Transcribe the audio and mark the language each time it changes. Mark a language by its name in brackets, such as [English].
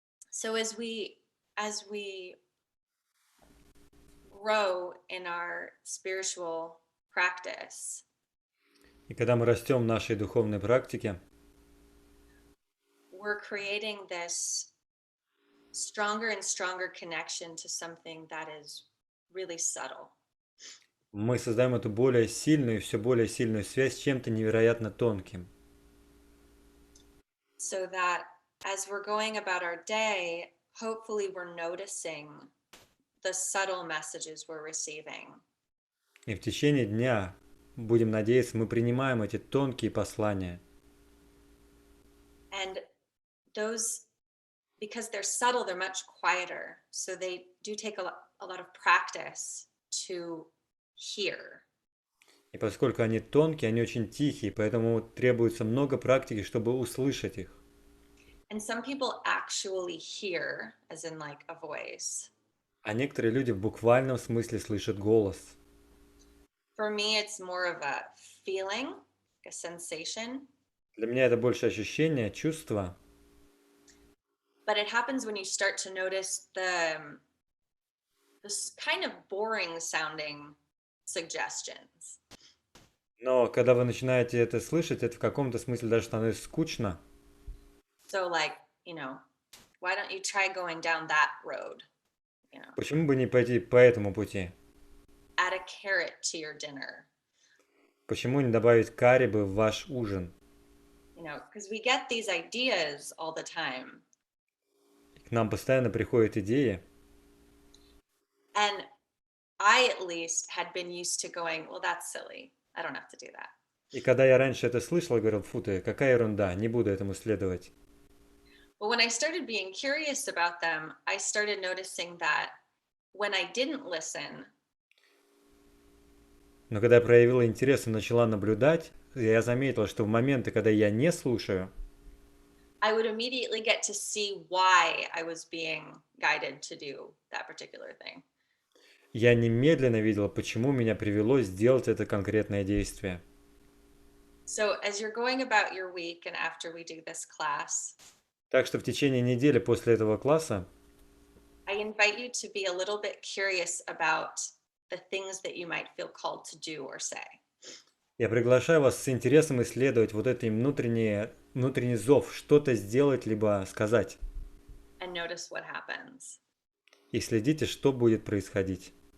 [English] So as we grow in our spiritual practice, [Russian] И когда мы растем в нашей духовной практике, [English] we're creating this stronger and stronger connection to something that is really subtle. [Russian] мы создаем эту более сильную и все более сильную связь с чем-то невероятно тонким. [English] So that as we're going about our day, hopefully we're noticing the subtle messages we're receiving. [Russian] И в течение дня, будем надеяться, мы принимаем эти тонкие послания. [English] And those, because they're subtle, they're much quieter. So they do take a lot of practice to hear. [Russian] И поскольку они тонкие, они очень тихие, поэтому требуется много практики, чтобы услышать их. [English] And some people actually hear, as in like a voice. [Russian] А некоторые люди в буквальном смысле слышат голос. [English] For me, it's more of a feeling, a sensation. [Russian] Для меня это больше ощущение, чувство. [English] but it happens when you start to notice this kind of boring sounding suggestions. [Russian] Но когда вы начинаете это слышать, это в каком-то смысле даже становится скучно. [English] So like, you know, why don't you try going down that road? You know, [Russian] Почему бы не пойти по этому пути? [English] add a carrot to your dinner. [Russian] Почему не добавить карибы в ваш ужин? [English] You know, because we get these ideas all the time. [Russian] К нам постоянно приходят идеи, [English] And I at least had been used to going, well, that's silly. I don't have to do that. [Russian] и когда я раньше это слышал, я говорил, фу ты, какая ерунда, не буду этому следовать. [English] But when I started being curious about them, I started noticing that when I didn't listen, [Russian] Но когда я проявила интерес и начала наблюдать, я заметила, что в моменты, когда я не слушаю, [English] I would immediately get to see why I was being guided to do that particular thing. [Russian] я немедленно видела, почему меня привело сделать это конкретное действие. [English] So as you're going about your week and after we do this class, [Russian] Так что в течение недели после этого класса [English] I invite you to be a little bit curious about the things that you might feel called to do or say. [Russian] я приглашаю вас с интересом исследовать вот этот внутренний зов, что-то сделать, либо сказать. [English] And notice what happens. [Russian] И следите, что будет происходить.